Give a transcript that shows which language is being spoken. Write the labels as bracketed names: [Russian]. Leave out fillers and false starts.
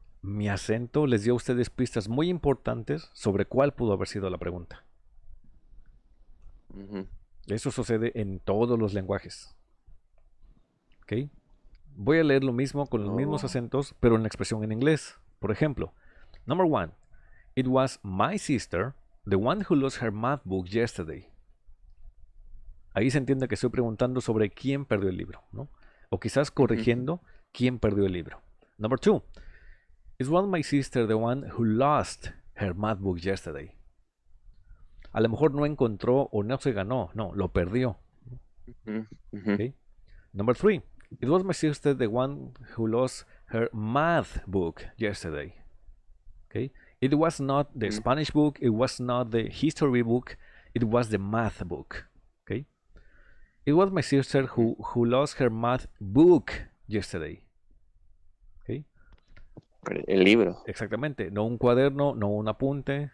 [Spanish] Mi acento les dio a ustedes pistas muy importantes sobre cuál pudo haber sido la pregunta. Ujú. Eso sucede en todos los lenguajes. ¿Ok? Voy a leer lo mismo con los mismos Oh. acentos, pero en la expresión en inglés. Por ejemplo, [English] number 1. It was my sister, the one who lost her math book yesterday. [Spanish] Ahí se entiende que estoy preguntando sobre quién perdió el libro, ¿no? O quizás corrigiendo quién perdió el libro. [English] Number 2. It was my sister, the one who lost her math book yesterday. [Spanish] A lo mejor no encontró o no se ganó, no, lo perdió. Ujú, ujú. [English] ¿Ok? Number 3. It was my sister, the one who lost her math book yesterday. Okay? It was not the Spanish book, it was not the history book, it was the math book. Okay? It was my sister who lost her math book yesterday. Okay? [Spanish] El libro. Exactamente, no un cuaderno, no un apunte,